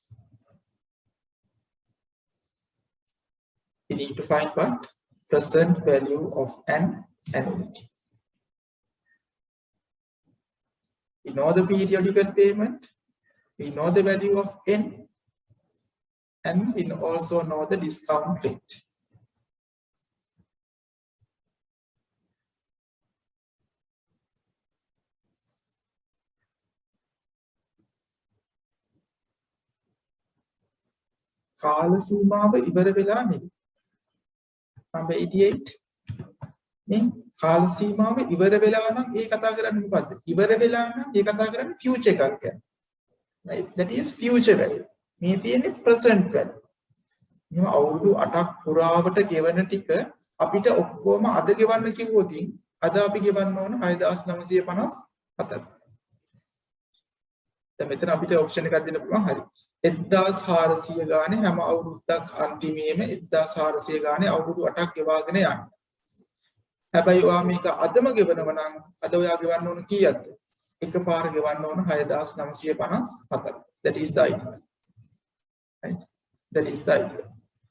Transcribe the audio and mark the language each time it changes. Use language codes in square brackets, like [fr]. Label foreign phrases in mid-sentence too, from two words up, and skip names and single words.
[en] We need to find what? Present value of an annuity. We know the periodical payment, we know the value of N, and we also know the discount rate. [si] කාල සීමාව ඉවර වෙලා නෙවෙයි. number 88 මේ කාල සීමාව ඉවර වෙලා නම් ඒ කතා කරන්නේ මොකද්ද? ඉවර වෙලා නම් ඒ කතා කරන්නේ future එකක් ගැන. [en] right, that is future value. [si] මේ තියෙන්නේ present value. මේ අවුරුදු 8ක් පුරාවට ගෙවන ටික අපිට ඔක්කොම අද ගෙවන්න කිව්වොත් අද අපි ගෙවන්න ඕන 6954. දැන් මෙතන අපිට ඔප්ෂන් එකක් දෙන්න පුළුවන්. හරි. 1400 ගානේ හැම අවුරුද්දක් අන්තිමේම 1400 ගානේ අවුරුදු 8ක් ගෙවාගෙන යන්න. හැබැයි ඔයා මේක අදම ගෙවනවා නම් අද ඔයා ගෙවන්න ඕන කීයක්ද? එකපාර ගෙවන්න ඕන 6954. [en] That is the idea. Right? That is the idea.